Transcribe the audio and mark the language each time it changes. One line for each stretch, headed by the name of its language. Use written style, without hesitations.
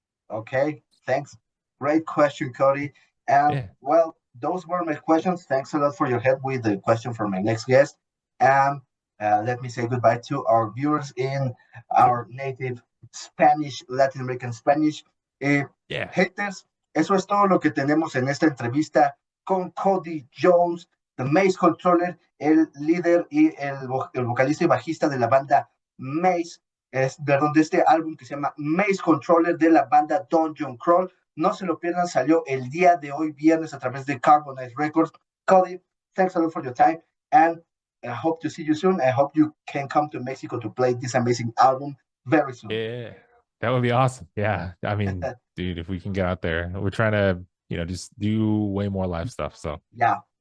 English: Okay. Thanks. Great question, Cody. And well, those were my questions. Thanks a lot for your help with the question for my next guest. And let me say goodbye to our viewers in our native Spanish, Latin American Spanish.
Spanish: Haters, eso es todo lo que tenemos en esta entrevista con Codie Jones, the Maze Controller, el líder y el vocalista y bajista de la banda Maze, de donde este álbum que se llama Maze Controller de la banda Dungeon Crawl. No se lo pierdan, salió el día de hoy, viernes, a través de Carbonized Records.
English: Codie, thanks a lot for your time, and I hope to see you soon. I hope you can come to Mexico to play this amazing album very soon. Yeah, that would be awesome. Yeah, I mean, dude, if we can get out there, we're trying to, just do way more live stuff. So yeah,